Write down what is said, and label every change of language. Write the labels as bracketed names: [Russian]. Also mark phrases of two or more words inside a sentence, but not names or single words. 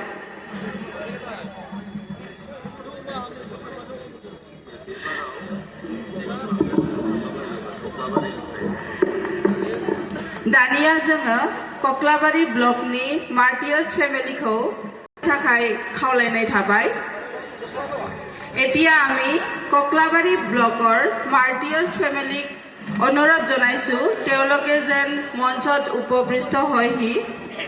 [Bodo] दानिया जोङो कक्लाबारि ब्लकनि [English] martyrs familykhou [Bodo] थाखाय खावलायनाय थाबाय। [Assamese] এতিয়া আমি কক্লাবাৰী ব্লকৰ মাৰ্টিয়াৰ্ছ ফেমিলিক অনুৰোধ জনাইছোঁ তেওঁলোকে যেন মঞ্চত উপবিষ্ট হয়হি।